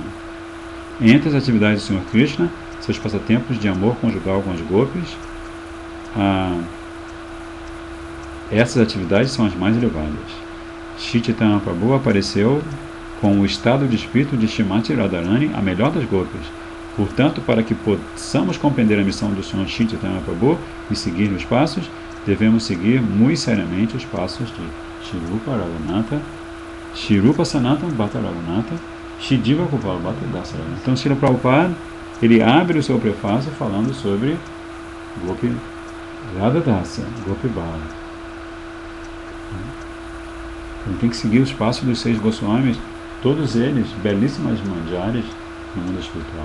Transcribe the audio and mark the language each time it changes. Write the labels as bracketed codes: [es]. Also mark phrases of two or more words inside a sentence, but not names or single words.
[pt] Entre as atividades do Senhor Krishna, seus passatempos de amor conjugal com as gopis, essas atividades são as mais elevadas. Shri Chaitanya Mahaprabhu apareceu com o estado de espírito de Srimati Radharani, a melhor das gopis. Portanto, para que possamos compreender a missão do Senhor Shri Chaitanya Mahaprabhu e seguir os passos, devemos seguir muito seriamente os passos de Shri Rupa Raghunatha, Shri Rupa Sanatana Bhatta Raghunatha, Shri Diva Gopala Bhatta Dasa Raghunatha. Então, Srila Prabhupada, ele abre o seu prefácio falando sobre Gopi Radha Dasa, Gopi Bala. Então, tem que seguir os passos dos 6 Goswamis, todos eles belíssimas manjares no mundo espiritual.